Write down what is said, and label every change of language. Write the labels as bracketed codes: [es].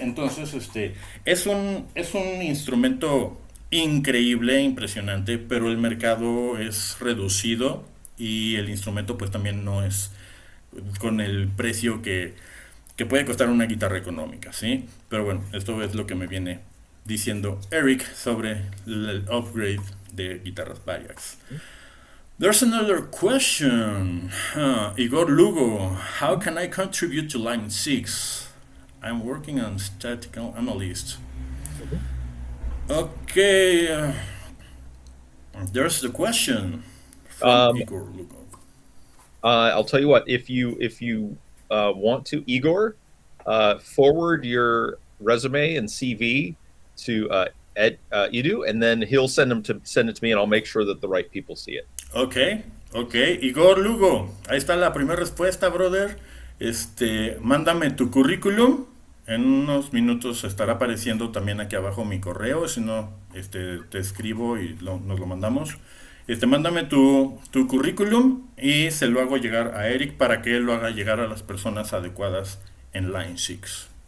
[es] Entonces es un instrumento increíble, impresionante, pero el mercado es reducido y el instrumento pues también no es con el precio que puede costar una guitarra económica, ¿sí? Pero bueno, esto es lo que me viene diciendo Eric sobre el upgrade de guitarras Variax. [en] There's another question. Igor Lugo, how can I contribute to line 6? I'm working on statistical analyst. Okay. There's the question from Igor Lugo. I'll tell you what, if you want to, Igor, forward your resume and CV to Edu, and then he'll send it to me, and I'll make sure that the right people see it. Okay. [es] Igor Lugo, ahí está la primera respuesta, brother. Mándame tu currículum. En unos minutos estará apareciendo también aquí abajo mi correo. Si no, te escribo y nos lo mandamos. Mándame tu currículum y se lo hago llegar a Eric para que él lo haga llegar a las personas adecuadas en Line 6.